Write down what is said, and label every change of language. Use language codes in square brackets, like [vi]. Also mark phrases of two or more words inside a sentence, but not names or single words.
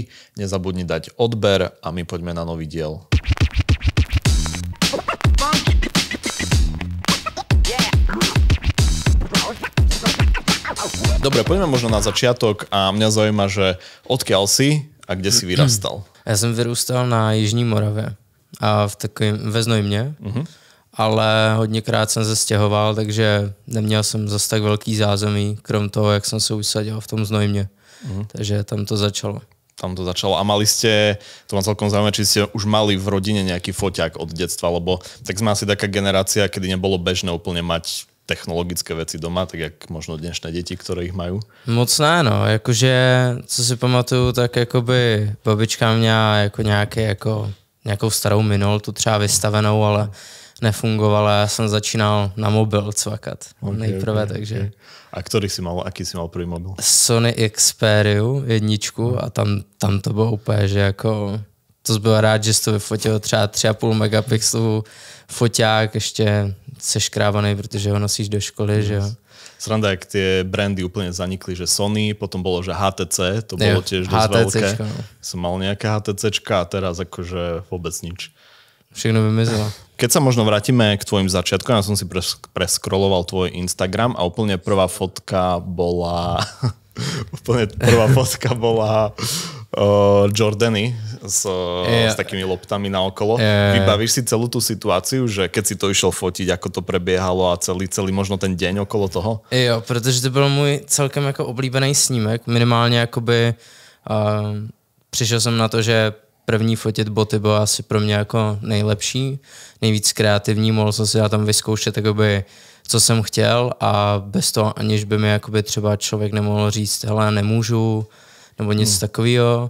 [sk] Nezabudni dať odber a my poďme na nový diel. Dobre, poďme možno na začiatok a mňa zaujíma, že odkiaľ si a kde si vyrastal? [cs] Já jsem vyrůstal na Jižní Moravě a ve Znojmě, ale hodněkrát jsem se stěhoval, takže neměl jsem zase tak velký zázemí, krom toho, jak jsem se usadil v tom Znojmě. Takže tam to začalo. [sk] Tam to začalo. A mali ste, to ma celkom zaujímavé, či ste už mali v rodine nejaký foťák od detstva, lebo tak sme asi taká generácia, kedy nebolo bežné úplne mať technologické věci doma, tak jak možno dnešné děti, [cs] které jich mají? Moc ne, no. Jakože, co si pamatuju, tak jakoby babička měla jako nějakou starou Minoltu třeba vystavenou, ale nefungovala. Já jsem začínal na mobil cvakat nejprve, takže... [sk] Okay. A aký si mal první mobil? [cs] Sony Xperiu 1 a tam to bylo úplně, že jako... To jsi byl rád, že jsi to vyfotil třeba 3,5 megapixelu foťák, ještě seškrávaný, protože ho nosíš do školy, že jo. [sk] Sranda, jak tie brandy úplne zanikli, že Sony, potom bolo, že HTC, to bolo tiež dosť veľké. No. Som mal nejaké HTCčka a teraz akože vôbec nič. [cs] Všechno vymizelo. [sk] Keď sa možno vrátime k tvojim začiatkom, ja som si preskroloval tvoj Instagram a úplne prvá fotka bola Jordany s takými loptami naokolo. Vybavíš si celú tú situáciu, že keď si to išiel fotiť, ako to prebiehalo a celý možno ten deň okolo toho? [cs] Jo, protože to byl můj celkem jako oblíbený snímek. Minimálně jakoby přišel jsem na to, že první fotit boty bylo asi pro mě jako nejlepší, nejvíc kreativní, mohl jsem si tam vyzkoušet jakoby, co jsem chtěl a bez toho, aniž by mi jakoby třeba člověk nemohl říct, hele, nemůžu, nebo nic takového.